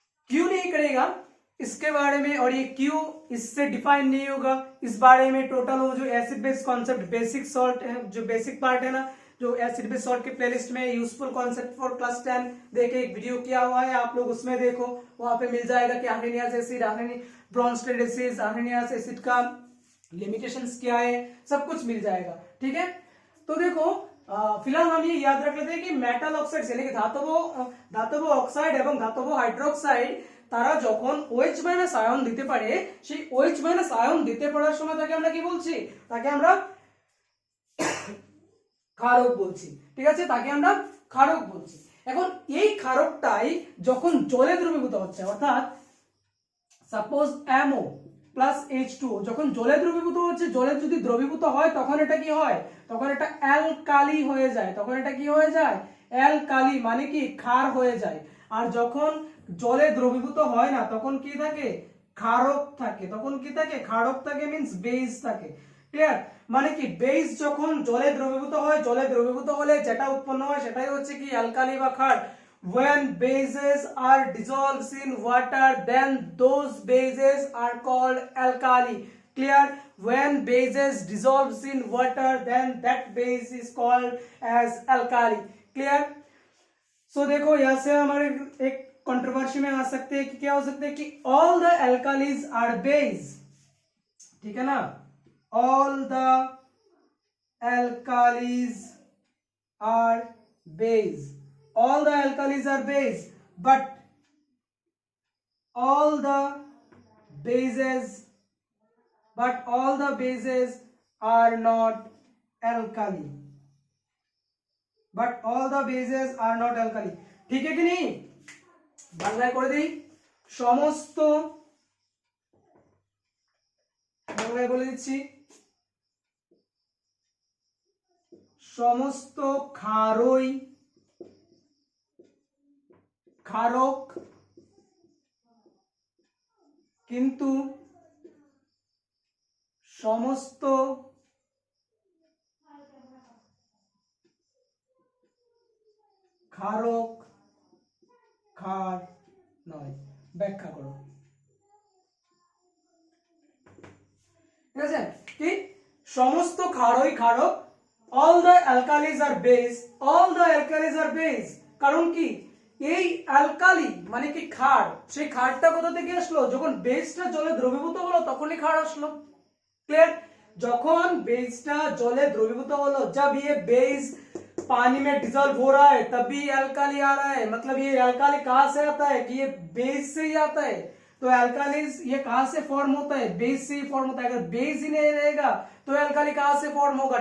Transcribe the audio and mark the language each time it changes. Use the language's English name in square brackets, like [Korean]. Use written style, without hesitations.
[Hindi] क्यों नहीं करेगा इसके बारे में, और ये क्यों इससे डिफाइन नहीं होगा इस बारे में टोटल वो जो acid base concept basic salt है, जो बेसिक पार्ट है ना, जो एसिड बेस सॉल्ट के प्लेलिस्ट में यूजफुल कॉन्सेप्ट फॉर क्लास 10 देखे एक वीडियो किया हुआ है, आप लोग उसमें देखो, वहां पे मिल जाएगा कि आर्सेनियस एसिड, ब्रोंस्टेड एसिड, आर्सेनियस एसिड का लिमिटेशंस क्या है, सब कुछ मिल जाएगा। ठीक है, तो देखो फिलहाल हम ये याद रख लेते हैं कि मेटल ऑक्साइड यानी कि [Bangla] ধাতব অক্সাইড এবং ধাতব হাইড্রোক্সাইড তারা যখন OH- আয়ন দিতে পারে, সেই OH- আয়ন দিতে পারার সময় তাকে আমরা কি বলছি, তাকে আমরা ক্ষারক বলছি। ঠিক আছে, তাকে আমরা ক্ষারক বলছি। এখন এই ক্ষারকটাই যখন জলে দ্রবীভূত হচ্ছে, অর্থাৎ সাপোজ MO প্লাস H2 যখন জলে দ্রবীভূত হচ্ছে, জলে যদি দ্রবীভূত হয় তখন এটা কি হয়, তখন এটা অ্যালকালি হয়ে যায়, তখন এটা কি হয়ে যায়, অ্যালকালি মানে কি ক্ষার হয়ে যায়। আর যখন জলে দ্রবীভূত হয় না তখন কি থাকে, ক্ষারক থাকে, তখন কি থাকে, ক্ষারক থাকে মিন্স বেস থাকে। ক্লিয়ার, মানে কি বেস যখন জলে দ্রবীভূত হয়, জলে দ্রবীভূত হলে যেটা উৎপন্ন হয় সেটাই হচ্ছে কি অ্যালকালি বা ক্ষার। [English] When bases are dissolved in water, then those bases are called alkali. Clear? When bases dissolves in water, then that base is called as alkali. Clear? So [Hindi] देखो यहाँ से हमारे एक कंट्रोवर्सी में आ सकते हैं कि क्या हो सकते हैं कि [English] all the alkalis are base, [Hindi] ठीक है ना, [English] all the alkalis are base, all the alkalis are base, but all the bases are not alkali, but all the bases are not alkali। [Bangla] ঠিক [Hindi] है कि नहीं, [Bangla] বাংলায় করে দিই, সমস্ত, বাংলায় বলে দিচ্ছি, সমস্ত ক্ষারই ক্ষারক, কিন্তু সমস্ত ক্ষারক ক্ষার নয়। ব্যাখ্যা করো। ঠিক আছে, কি সমস্ত ক্ষারই ক্ষারক, [English] all the alkalis are base, [Bangla] all the alkalis are base, কারণ কি এই অ্যালকালি মানে কি ক্ষার, সেই ক্ষারটা কোথা থেকে আসলো, যখন বেসটা জলে দ্রবীভূত হলো তখনই ক্ষার আসলো। [Hindi] क्लियर, [Bangla] যখন बेसটা জলে দ্রবীভূত হলো, [Hindi] जब ये बेस पानी में डिसॉल्व हो रहा है तभी अल्काली आ रहा है, मतलब ये अल्काली कहां से आता है कि ये बेस से ही आता है। तो अल्कालीज ये कहां से फॉर्म होता है, बेस से ही फॉर्म होता है, अगर बेस ही नहीं रहेगा तो अल्काली कहां से फॉर्म होगा।